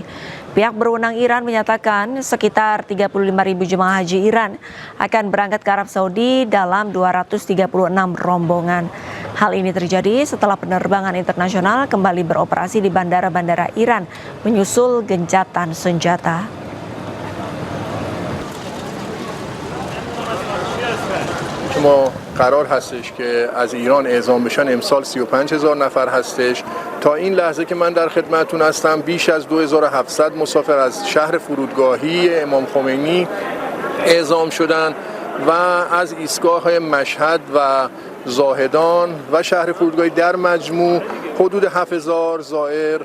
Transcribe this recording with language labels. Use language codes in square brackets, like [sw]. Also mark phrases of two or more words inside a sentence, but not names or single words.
[id] Pihak berwenang Iran menyatakan sekitar 35.000 jemaah haji Iran akan berangkat ke Arab Saudi dalam 236 rombongan. Hal ini terjadi setelah penerbangan internasional kembali beroperasi di bandara-bandara Iran menyusul gencatan senjata. [fa] ما قرار هستش که از ایران اعزام بشن امسال 35,000 نفر هستش. تا این لحظه که من در خدمتتون هستم بیش از 2,700 مسافر از شهر فرودگاهی امام خمینی اعزام شدن و از ایستگاه مشهد و زاهدان و شهر فرودگاهی در مجموع حدود 7,000 زائر